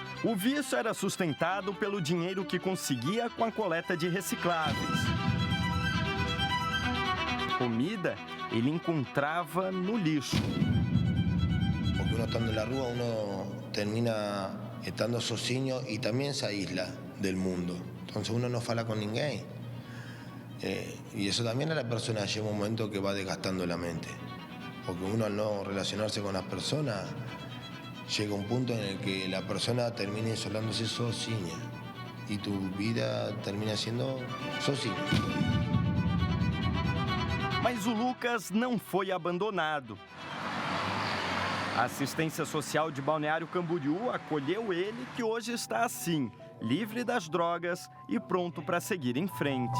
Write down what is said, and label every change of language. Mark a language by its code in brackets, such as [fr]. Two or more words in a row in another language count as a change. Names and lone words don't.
[pt] O vício era sustentado pelo dinheiro que conseguia com a coleta de recicláveis. Comida ele encontrava no lixo. Porque uno estando na rua, uno termina estando sozinho e também [es] se aísla del mundo. [pt] Então uno não fala com ninguém. E isso também [es] a la persona llega un momento que va desgastando la mente. Porque uno al no relacionarse con las personas, llega un punto en el que la persona termina [pt] isolándose sozinha. [es] Y tu vida termina siendo sozinha. [pt] Mas o Lucas não foi abandonado. A assistência social de Balneário Camboriú acolheu ele, que hoje está assim, livre das drogas e pronto para seguir em frente.